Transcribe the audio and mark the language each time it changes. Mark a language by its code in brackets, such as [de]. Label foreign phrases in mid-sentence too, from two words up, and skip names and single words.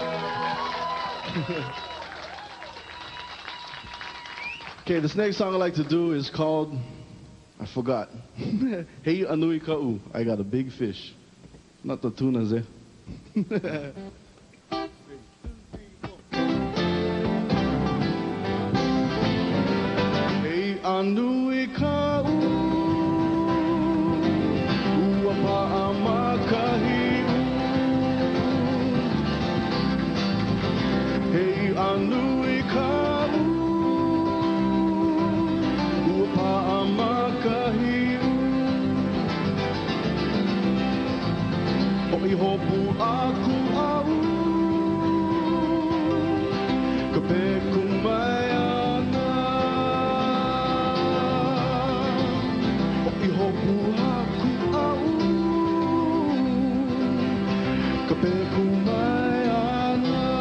[en] Okay, this next song I like to do is called, I forgot. Hey [haw] Anui Ka'u, [en] I got a big fish. Not the tunas, [haw] eh? Hey Anui Ka'u, ua pa'a makahi Hey Anui Ka'u, ua pa'a makahi Ho'i hopu aku au, ka peku mai ana Ho'i hopu aku au, ka peku mai ana